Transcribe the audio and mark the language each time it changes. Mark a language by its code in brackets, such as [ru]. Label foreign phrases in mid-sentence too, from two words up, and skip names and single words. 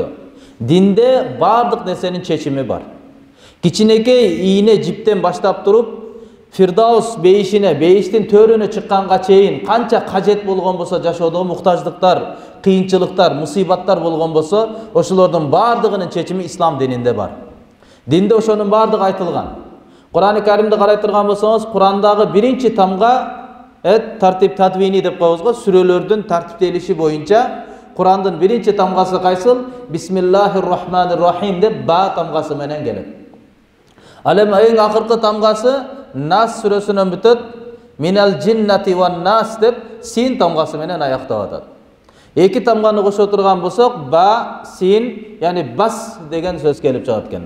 [ky] Динде баардык нерсенин чечими бар. Кичинекей ийне жиптен баштап туруп, Фирдаус бейишине, бейиштин төрүнө чыкканга чейин канча кажет болгон болсо, жашоодо муктаждыктар, кыйынчылыктар, мусибаттар болгон болсо, ошолордун баардыгынын чечими ислам дининде бар. Динде ошонун баардыгы айтылган. Кур'ан-ы Каримди карай турган болсоңуз, Кур'андагы биринчи тамга тартип тадвини деп коебуз го, сүрөлөрдүн тартиптелиши боюнча Кур'андын биринчи тамгасы кайсыл? [ar] بسم الله الرحمن الرحيم [ky] деп ба тамгасы менен келет. Ал эми эң акыркы тамгасы Нас сүрөсүнөн бүтөт. [ar] من الجنة والناس [ky] деп син тамгасы менен аяктап атат. Эки тамганы кошо турган болсок, ба, син, яни бас деген сөз келип чыгат экен да.